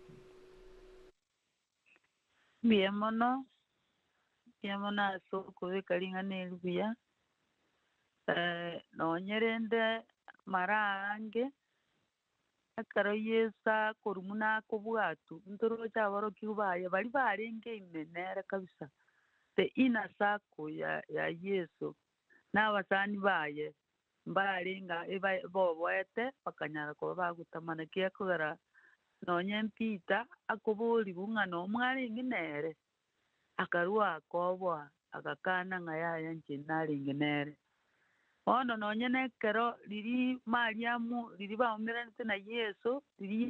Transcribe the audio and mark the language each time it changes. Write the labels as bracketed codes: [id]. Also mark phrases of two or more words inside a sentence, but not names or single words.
[guz] Bien mono ase okobeka ring'ana eribuya nonyerende mara ange ekero Yesu akorwa buna akobwatwa ntoroche aborokigwa baye bari barenge ime nere kabisa [en] the inner circle [guz] ya Yesu n'abasani baye mbarenga boboete bakanyara koba bagutamana gekogera nonya Peter akoboriwu ng'a nomwarenge nere akarwa akobwa agakana ng'a yaya inche narenge nere bono nonya nekero riri Mariamu riri baumeranete na Yesu riri